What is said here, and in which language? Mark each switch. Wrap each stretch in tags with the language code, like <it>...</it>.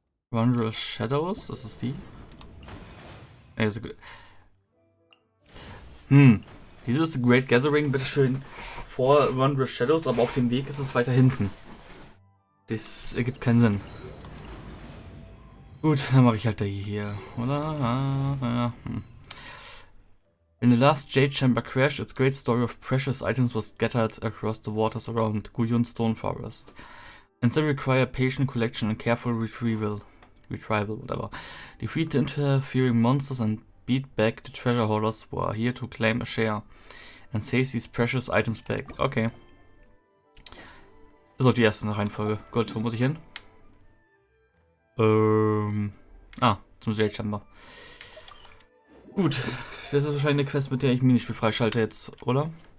<de>Wondrous Shadows, das ist die. Also, wieso ist The Great Gathering bitteschön vor Wondrous Shadows, aber auf dem Weg ist es weiter hinten? Das ergibt keinen Sinn. Gut, dann mache ich halt die hier, oder?</de> <en>In the last Jade Chamber crash, its great story of precious items was scattered across the waters around Guyun Stone Forest. And they require patient collection and careful retrieval, whatever. Defeat the interfering monsters and beat back the treasure holders who are here to claim a share. And seize these precious items back. Okay.</en> <de>Das ist auch die erste in der Reihenfolge. Gold, wo muss ich hin? Zum Jade Chamber. Gut, das ist wahrscheinlich eine Quest, mit der ich Minispiel freischalte jetzt, oder?</de>